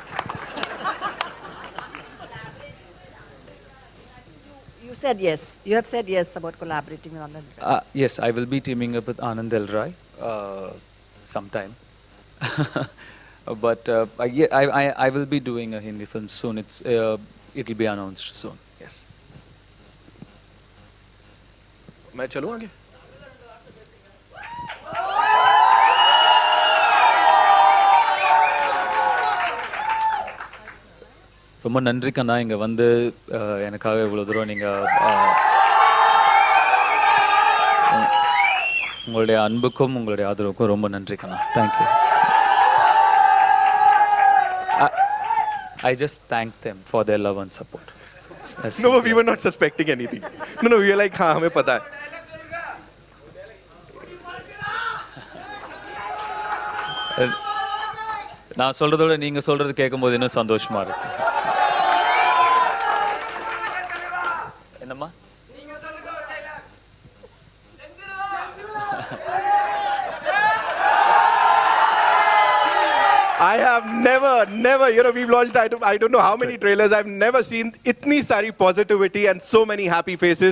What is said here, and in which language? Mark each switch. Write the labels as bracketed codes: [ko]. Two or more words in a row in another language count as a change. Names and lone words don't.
[en] You said yes. You have said yes about collaborating with Anand Rai. Yes, I will be teaming up with Anand L. Rai sometime. But I will be doing a Hindi film soon. It'll be announced soon. Yes. [hi] मैं चलूं आगे? [ta] ரொம்ப நன்றி கண்ணா இங்கே வந்து எனக்காக இவ்வளோ தூரம் நீங்கள் உங்களுடைய அன்புக்கும் உங்களுடைய ஆதரவுக்கும் ரொம்ப நன்றி கண்ணா. தேங்க்யூ. [en] I just thank them for their love and support. No, we were not suspecting anything. No, we were like, [hi] हाँ हमें पता है. [ta] நான் சொல்றத விட நீங்க சொல்றது கேட்கும்போது இன்னும் சந்தோஷமா இருக்கு. என்னம்மா? [en] I have never, we've launched, I don't know how many trailers, I've never seen [hi] इतनी सारी [en] positivity and so many happy faces.